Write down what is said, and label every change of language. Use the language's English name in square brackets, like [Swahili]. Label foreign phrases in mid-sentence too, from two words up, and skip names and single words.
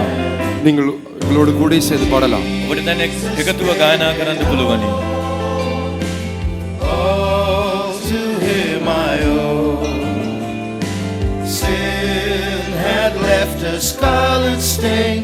[Tamil] நீங்கள் உங்களோடு கூட சேர்ந்து பாடலாம். [Sinhala] ඔබට දැන් එකතුව ගායනා කරන්න පුළුවනි. [English] All to him I owe. Sin had left a scarlet stain.